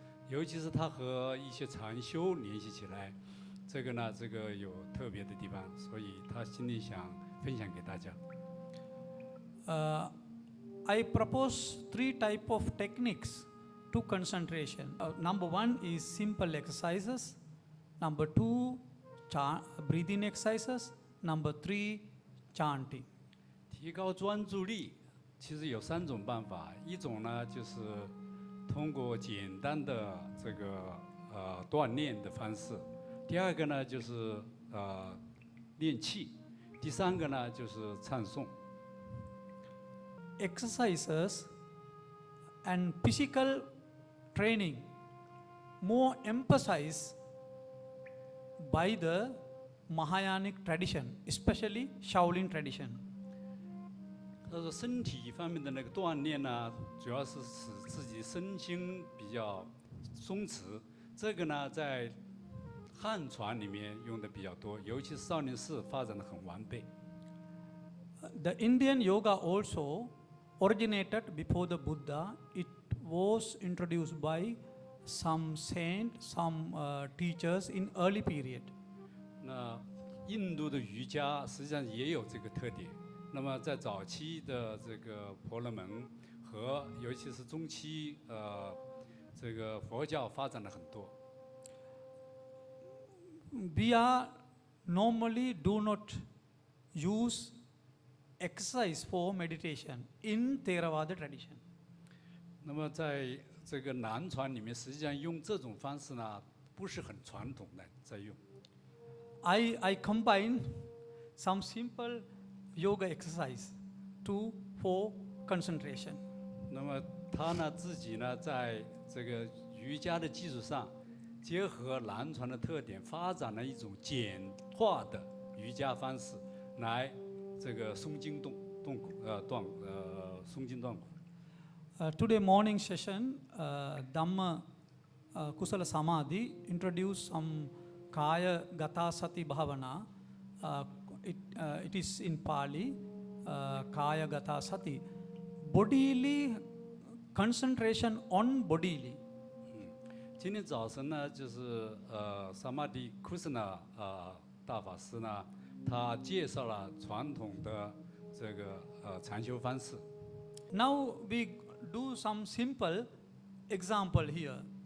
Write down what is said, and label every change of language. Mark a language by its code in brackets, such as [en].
[zh] 尤其是它和一些禅修联系起来，这个有特别的地方，所以他今天想分享给大家。 [en] I propose 3 type of techniques to concentration. Number 1 is simple exercises. Number 2, breathing exercises. Number 3, chanting. [zh] 提高专注力，其实有3种办法，一种呢就是 通过简单的这个锻炼的方式，第2个呢就是练气，第3个呢就是唱诵。 [en] Exercises and physical training more emphasized by the Mahayanic tradition, especially Shaolin tradition. [zh] 他说身体方面的那个锻炼呢，主要是使自己身心比较松弛。这个呢，在汉传里面用的比较多，尤其是少林寺发展的很完备。 [en] The Indian yoga also originated before the Buddha. It was introduced by some saint, some teachers in early period. [zh] 那印度的瑜伽实际上也有这个特点。那么在早期的这个婆罗门和尤其是中期这个佛教发展了很多。 [en] We are normally do not use exercise for meditation in Theravada tradition. [zh] 那么在这个南传里面，实际上用这种方式呢，不是很传统的在用。 [en] I combine some simple yoga exercise for concentration. [zh] 那么他呢自己呢在这个瑜伽的基础上，结合南传的特点，发展了一种简化的瑜伽方式，来这个松筋动骨松筋断骨。 [en] Today morning session, Dhamma Kusala Samadhi introduced some Kaya Gata Sati Bhavana. It is in Pali, Kaya Gata Sati. Bodily concentration on bodily. [zh] 今天早晨呢，就是萨玛迪库斯纳大法师呢，他介绍了传统的这个禅修方式。 [en] Now we do some simple example here.